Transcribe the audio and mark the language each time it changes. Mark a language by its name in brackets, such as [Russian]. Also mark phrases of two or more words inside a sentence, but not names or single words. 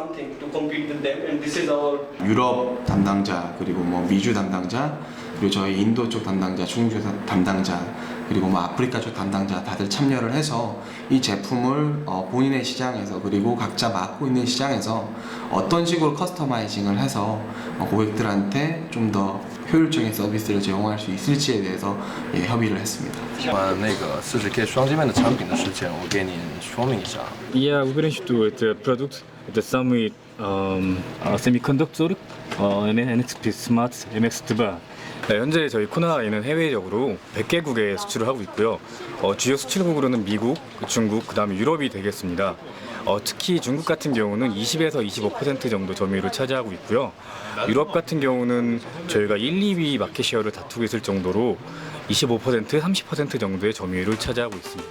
[Korean] 유럽 담당자, 그리고 뭐 미주 담당자, 그리고 저희 인도 쪽 담당자, 중국 쪽 담당자 그리고 뭐 아프리카 쪽 담당자 다들 참여를 해서 이 제품을 본인의 시장에서 그리고 각자 맡고 있는 시장에서 어떤 식으로 커스터마이징을 해서 고객들한테 좀 더 효율적인 서비스를 제공할 수 있을지에 대해서 협의를 했습니다. [Chinese] 那个40K 双界面的产品的事情，我给您说明一下。 [English] Yeah, we're going to do the product, the Summit semiconductor, NXP Smart MX2. [Korean] 네, 현재 저희 코나이는 해외적으로 100개국에 수출을 하고 있고요. 주요 수출국으로는 미국, 중국, 그다음에 유럽이 되겠습니다. 특히 중국 같은 경우는 20에서 25% 정도 점유율을 차지하고 있고요. 유럽 같은 경우는 저희가 1, 2위 마켓 셰어를 다투고 있을 정도로 25%, 30% 정도의 점유율을 차지하고 있습니다.